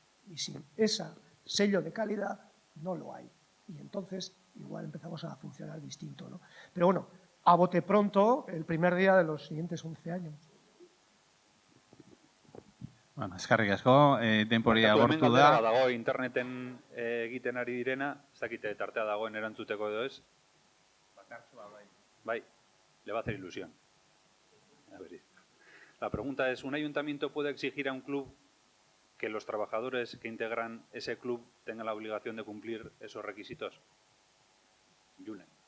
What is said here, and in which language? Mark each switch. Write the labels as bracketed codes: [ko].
[es] Y sin ese sello de calidad no lo hay. Y entonces igual empezamos a funcionar distinto, ¿no? Pero bueno, a bote pronto, el primer día de los siguientes 11 años. [eu] Bueno, eskerrik asko, denboria agortu Hemen galdera da. bat dago interneten egiten ari direna, ez dakite tartea dagoen erantzuteko edo ez. [es] Bai, le va a hacer ilusión. A ver. La pregunta es, ¿un ayuntamiento puede exigir a un club que los trabajadores que integran ese club tengan la obligación de cumplir esos requisitos? Julen.